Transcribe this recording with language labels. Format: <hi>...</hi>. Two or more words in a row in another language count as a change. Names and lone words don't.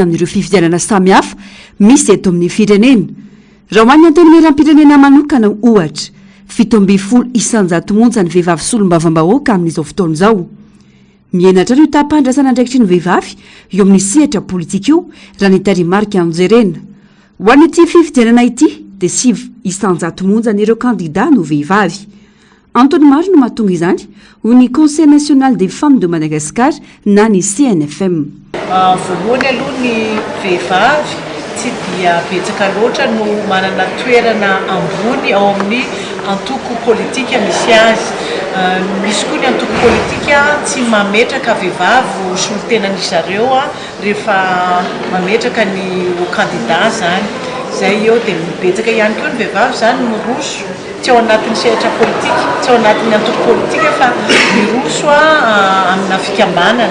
<mg>amin'ireo fifidianana samihafa misy eto amin'ny firenena raha hoany antenimieram-pirenena manokana ohatra 7 isanjato monja ny vehivavy solombavam-bahoaka amin'izao fotoana izao mienatra ny tapandrasana andraikitry ny vehivavy eo amin'ny sehatra politika io raha ny tarimarika anjerena ho an'ity fifidianana ity dia 7 isanjato monja n'ireo kandida no vehivavy antony maro no mahatonga izany ho ny conseil national des femmes de Madagascar na ny CNFM voalohany aloha ny vehivavy tsy dia betsaka loatra no manana toerana ambony ao amin'ny antoko politika misy azy misy koa ny antoko politika tsy mametraka vehivavy solon-tenan'izy zareo rehefa mametraka ny kandida zany zay eo dia mibetsaka ihany koa ny vehivavy zany miroso tsy ao anatin'ny sehatra politika, tsy ao anatin'ny antoko politika fa miroso amina fikambanana.</mg>